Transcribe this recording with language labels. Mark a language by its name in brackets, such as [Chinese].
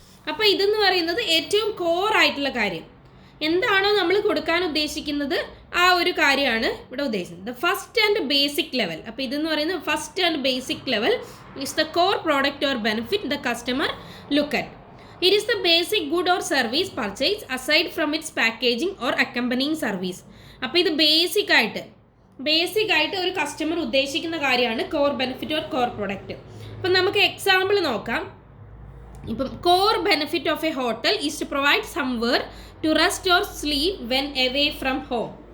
[Malayalam] അപ്പോൾ ഇതെന്ന് പറയുന്നത് ഏറ്റവും കോർ ആയിട്ടുള്ള കാര്യം എന്താണോ നമ്മൾ കൊടുക്കാൻ ഉദ്ദേശിക്കുന്നത് ആ ഒരു കാര്യമാണ് ഇവിടെ ഉദ്ദേശിക്കുന്നത്. [English] The first and basic level. [Malayalam] അപ്പോൾ ഇതെന്ന് പറയുന്നത് [English] First and basic level is the core product or benefit the customer look at. It is the basic good or service purchase aside from its packaging or accompanying service. [Malayalam] അപ്പോൾ ഇത് basic ആയിട്ട് ഒരു customer ഉദ്ദേശിക്കുന്ന കാര്യമാണ് core benefit or core product. അപ്പം നമുക്ക് example നോക്കാം. ഇപ്പം [English] Core benefit of a hotel is to provide somewhere to rest or sleep when away from home.